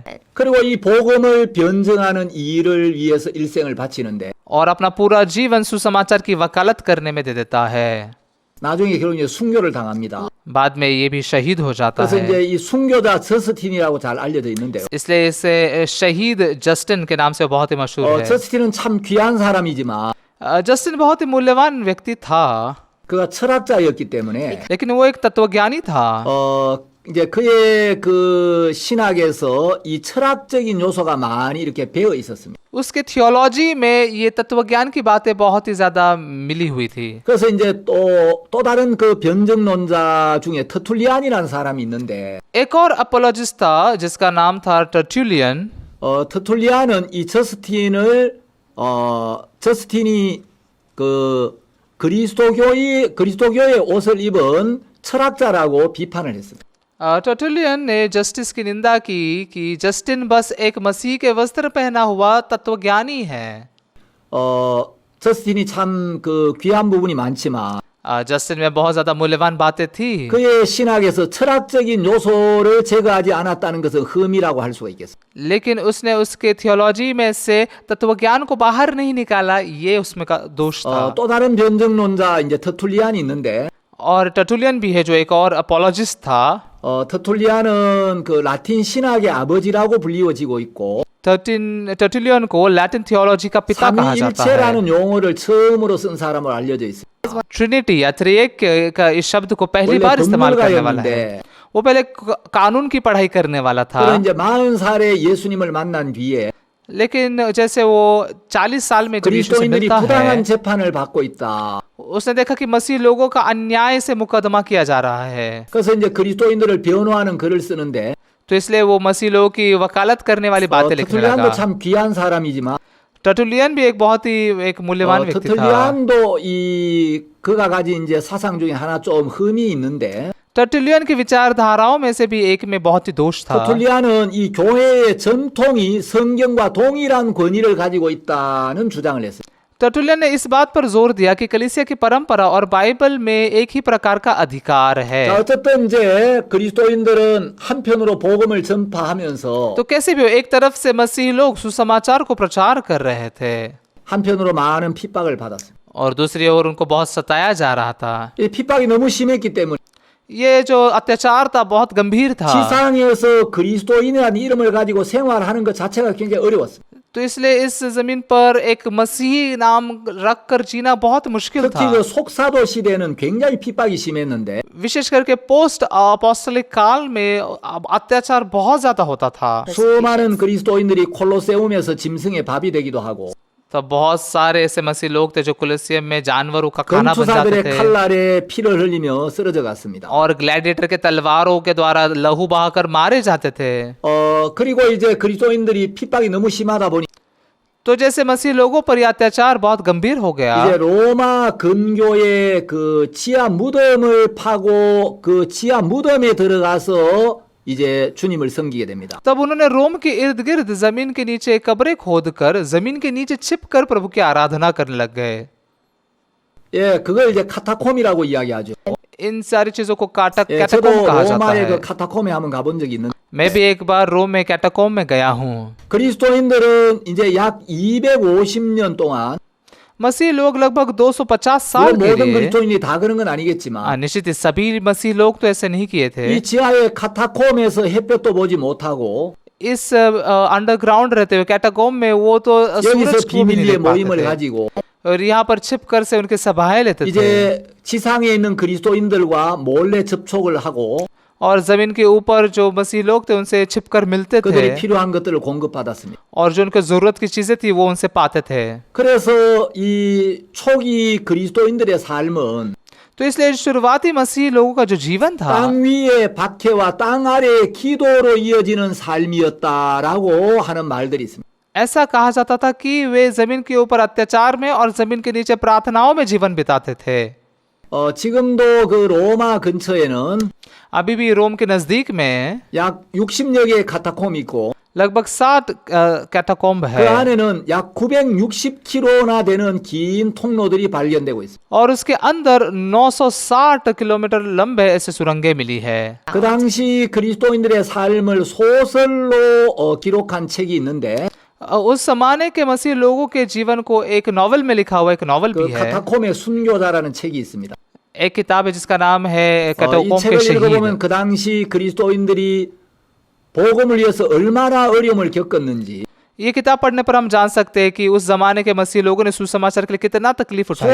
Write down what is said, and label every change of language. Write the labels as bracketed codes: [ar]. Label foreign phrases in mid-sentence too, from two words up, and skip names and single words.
[ko] 그리고 이 복음을 변증하는 일을 위해서 일생을 바치는데 [hi] और अपना पूरा जीवन सुसमाचार की वकालत करने में दे देता है। [ko] 나중에 결국 이제 순교를 당합니다. [hi] बाद में ये भी शहीद हो जाता [ko] 그래서 이제 [hi] है। [ko] 이 순교자 저스틴이라고 잘 알려져 있는데요. [hi] इसलिए इसे शहीद जस्टिन के नाम से बहुत ही मशहूर है। [ko] 저스틴은 참 귀한 사람이지만 [hi] जस्टिन बहुत ही मूल्यवान व्यक्ति था, [ko] 그가 철학자였기 때문에 [hi] लेकिन वो एक तत्वज्ञानी था। [ko] 이제 그의 그 신학에서 이 철학적인 요소가 많이 이렇게 배어 있었습니다. [hi] उसके थियोलॉजी में ये तत्वज्ञान की बातें बहुत ही ज्यादा मिली हुई थी। [ko] 그래서 이제 또 다른 그 변증론자 중에 터툴리안이라는 사람이 있는데 [hi] एक और अपोलोजिस्ट था जिसका नाम था टर्टुलियन। [ko] 터툴리안은 이 저스틴이 그 그리스도교의 옷을 입은 철학자라고 비판을 했습니다. [hi] टर्टुलियन ने जस्टिस की निंदा की कि जस्टिन बस एक मसीह के वस्त्र पहना हुआ तत्वज्ञानी है। [ko] 저스틴이 참 그 귀한 부분이 많지만 [hi] जस्टिन में बहुत ज्यादा मूल्यवान बातें थी, [ko] 그의 신학에서 철학적인 요소를 제거하지 않았다는 것은 흠이라고 할 수가 있겠습니다. [hi] लेकिन उसने उसके थियोलॉजी में से तत्वज्ञान को बाहर नहीं निकाला, ये उसमें का दोष था। [ko] 또 다른 변증론자 이제 터툴리안이 있는데 [hi] और टर्टुलियन भी है जो एक और अपोलॉजिस्ट था। [ko] 터툴리안은 그 라틴 신학의 아버지라고 불리워지고 있고 [hi] टर्टुलियन को लैटिन थियोलॉजी का पिता कहा जाता है। [ko] 삼위일체라는 용어를 처음으로 쓴 사람으로 알려져 있습니다. [hi] ट्रिनिटी या त्रिएक का इस शब्द को पहली [ko] 원래 [hi] बार इस्तेमाल करने वाला है। [ko] 법률가였는데 [hi] वो पहले कानून की पढ़ाई करने वाला था, [ko] 그런 이제 40살에 예수님을 만난 뒤에 [hi] लेकिन जैसे वो 40 साल में जब यीशु से [ko] 그리스도인들이 [hi] मिलता [ko] 부당한 [hi] है, [ko] 재판을 받고 있다. [hi] उसने देखा कि मसीह लोगों का अन्याय से मुकदमा किया जा रहा है। [ko] 그래서 이제 그리스도인들을 변호하는 글을 쓰는데 [hi] तो इसलिए वो मसीह लोगों की वकालत करने वाली बातें लिखने [ko] 터툴리안도 [hi] लगा। [ko] 참 귀한 사람이지만 [hi] टर्टुलियन भी एक बहुत ही एक मूल्यवान व्यक्ति था। [ko] 터툴리안도 이 그가 가진 이제 사상 중에 하나 좀 흠이 있는데 [hi] टर्टुलियन की विचारधाराओं में से भी एक में बहुत ही दोष था। [ko] 터툴리안은 이 교회의 전통이 성경과 동일한 권위를 가지고 있다는 주장을 했어요. [hi] टर्टुलियन ने इस बात पर जोर दिया कि कलीसिया की परंपरा और बाइबल में एक ही प्रकार का अधिकार है। [ko] 자, 어쨌든 이제 그리스도인들은 한편으로 복음을 전파하면서 [hi] तो कैसे भी हो, एक तरफ से मसीह लोग सुसमाचार को प्रचार कर रहे थे [ko] 한편으로 많은 핍박을 받았어요. [hi] और दूसरी ओर उनको बहुत सताया जा रहा था। [ko] 이 핍박이 너무 심했기 때문에 [hi] ये जो अत्याचार था बहुत गंभीर था, [ko] 지상에서 그리스도인이라는 이름을 가지고 생활하는 것 자체가 굉장히 어려웠어요. [hi] तो इसलिए इस जमीन पर एक मसीही नाम रख कर जीना बहुत मुश्किल [ko] 특히 [hi] था। [ko] 그 속사도 시대는 굉장히 핍박이 심했는데 [hi] विशेष करके [en] post apostolic [hi] काल में अत्याचार बहुत ज्यादा होता था। [ko] 수많은 그리스도인들이 콜로세움에서 짐승의 밥이 되기도 하고 [hi] तो बहुत सारे ऐसे मसीह लोग थे जो कुलिसियम में जानवरों का खाना बन जाते [ko] 검투사들의 [hi] थे [ko] 칼날에 피를 흘리며 쓰러져 갔습니다. [hi] और ग्लैडिएटर के तलवारों के द्वारा लहू बहाकर मारे जाते थे। [ko] 그리고 이제 그리스도인들이 핍박이 너무 심하다 보니 [hi] तो जैसे मसीह लोगों पर यह अत्याचार बहुत गंभीर हो गया, [ko] 이제 로마 근교의 그 지하 무덤을 파고 그 지하 무덤에 들어가서 이제 주님을 섬기게 됩니다. [hi] तब उन्होंने रोम के इर्द गिर्द जमीन के नीचे कब्रें खोदकर जमीन के नीचे छिपकर प्रभु की आराधना करने लग गए। [ko] 예, 그걸 이제 카타콤이라고 이야기하죠. [hi] इन सारी चीजों को [ko] 예, 저도 [hi] कैटाकोम कहा जाता [ko] 로마의 [hi] है। [ko] 그 카타콤에 한번 가본 적이 있는데 [hi] मैं भी एक बार रोम में कैटाकोम में गया हूँ। [ko] 그리스도인들은 이제 약 250년 동안 [hi] मसीह लोग लगभग 250 साल [ko] 물론 [hi] के [ko] 모든 [hi] लिए, [ko] 그리스도인이 다 그런 건 아니겠지만 [hi] निश्चित ही सभी मसीह लोग तो ऐसे नहीं किए थे। [ko] 이 지하의 카타콤에서 햇볕도 보지 못하고 [hi] इस अंडरग्राउंड रहते हुए कैटाकोम में वो तो [ko] 여기서 [hi] सूरज को भी नहीं [ko] 비밀리에 [hi] देख पाते [ko] 모임을 [hi] थे [ko] 가지고 [hi] और यहाँ पर छिपकर से उनके सभाएं लेते थे [ko] 이제 지상에 있는 그리스도인들과 몰래 접촉을 하고 [hi] और जमीन के ऊपर जो मसीह लोग थे उनसे छिपकर मिलते [ko] 그들이 [hi] थे [ko] 필요한 것들을 공급받았습니다. [hi] और जो उनको जरूरत की चीजें थी वो उनसे पाते थे। [ko] 그래서 이 초기 그리스도인들의 삶은 [hi] तो इसलिए शुरुआती मसीह लोगों का जो जीवन था [ko] 땅 위의 박해와 땅 아래의 기도로 이어지는 삶이었다라고 하는 말들이 있습니다. [hi] ऐसा कहा जाता था कि वे जमीन के ऊपर अत्याचार में और जमीन के नीचे प्रार्थनाओं में जीवन बिताते थे। [ko] 지금도 그 로마 근처에는 [hi] अभी भी रोम के नजदीक में [ko] 약 60여 개의 카타콤이 있고 [hi] लगभग 60 कैटाकोम्ब [ko] 그 [hi] है [ko] 안에는 약 960km나 되는 긴 통로들이 발견되고 있습니다. [hi] और उसके अंदर 960 किलोमीटर लंबे ऐसे सुरंगें मिली है। [ko] 그 당시 그리스도인들의 삶을 소설로 기록한 책이 있는데 [hi] उस जमाने के मसीह लोगों के जीवन को एक नॉवल में लिखा हुआ एक नॉवल [ko] 그 [hi] भी है। [ko] 카타콤의 순교자라는 책이 있습니다. [hi] एक किताब है जिसका नाम है [ko] 이 [hi] कैटाकोम्ब के [ko] 책을 읽어보면 [hi] शहीद। [ko] 그 당시 그리스도인들이 복음을 위해서 얼마나 어려움을 겪었는지 [hi] ये किताब पढ़ने पर हम जान सकते हैं कि उस जमाने के मसीह लोगों ने सुसमाचार के लिए कितना तकलीफ उठाई।